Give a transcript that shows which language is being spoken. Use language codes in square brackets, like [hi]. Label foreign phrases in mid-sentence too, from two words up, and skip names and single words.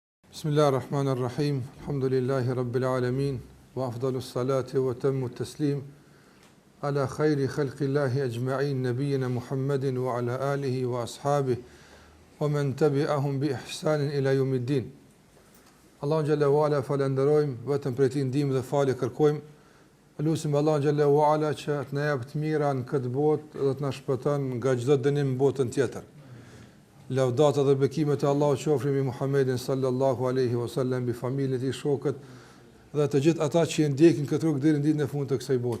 [ar] بسم الله الرحمن الرحيم. الحمد لله رب العالمين وأفضل الصلاة وأتم التسليم على خير خلق الله أجمعين نبينا محمد وعلى آله وأصحابه ومن تبعهم بإحسان إلى يوم الدين. [sq] Allahu [ar] جل وعلا [sq] falenderojm vetëm për ti ndihmë dhe falje kërkojm. Lutim Allahu [ar] جل وعلا [sq] që të na jap të mira në këtë botë dhe të na shpëton nga çdo dënim në botën tjetër. Lavdata dhe bekimet e Allahut qofshin mbi Muhammedin [ar] صلى الله عليه وسلم, [sq] mbi familjen e tij, shokët dhe të gjithë ata që e ndjekin këtë rrugë deri në ditën e fundit të kësaj bote.